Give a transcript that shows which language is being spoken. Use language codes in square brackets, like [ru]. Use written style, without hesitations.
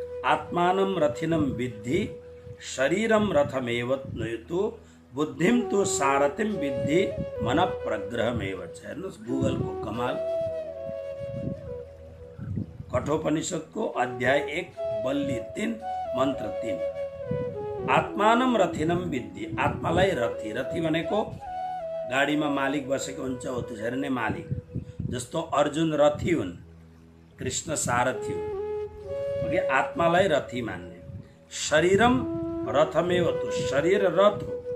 [sa] आत्मानं रथिनं विद्धि शरीरं रथमेव नुयतु बुद्धिम तु सारथिं विद्धि मन प्रग्रहमेव। [ne] हेर्नुहोस् गुगलको कमाल। कठोपनिषदको अध्याय 1 बल्ली 3 मन्त्र 3। [sa] आत्मानं रथिनं विद्धि। [ne] आत्मालाई रथी, रथी भनेको गाडीमा मालिक बसेको हुन्छ हो, त्यसरी नै मालिक। जस्तो अर्जुन रथी हुन्, कृष्ण सारथी हुन्। आत्मालाई रथी मान्ने। [sa] शरीरम रथमेव तु, [ne] शरीर रथ हो।